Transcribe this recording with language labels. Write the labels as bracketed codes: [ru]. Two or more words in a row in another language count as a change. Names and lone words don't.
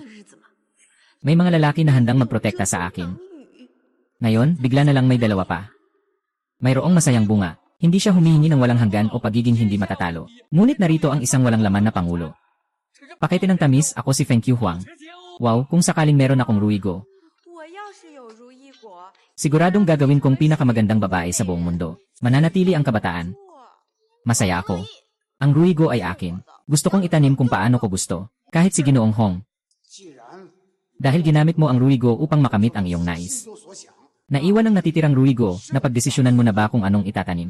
[tl] May mga lalaki na handang magprotekta sa akin. Ngayon, bigla na lang may dalawa pa. Mayroong masayang bunga. Hindi siya humihingi ng walang hanggan o pagiging hindi matatalo. Ngunit narito ang isang walang laman na pangulo. Pakete ng tamis, ako si Feng Qiuhuang. Wow, kung sakaling meron akong Ruigo. [zh] 我要是有如意果， [tl] Siguradong gagawin kong pinakamagandang babae sa buong mundo. Mananatili ang kabataan. Masaya ako. Ang Ruigo ay akin. Gusto kong itanim kung paano ko gusto. Kahit si Ginoong Hong. Dahil ginamit mo ang Ruigo upang makamit ang iyong nais. Naiwan ang natitirang Ruigo na pagdesisyonan mo na ba kung anong itatanim.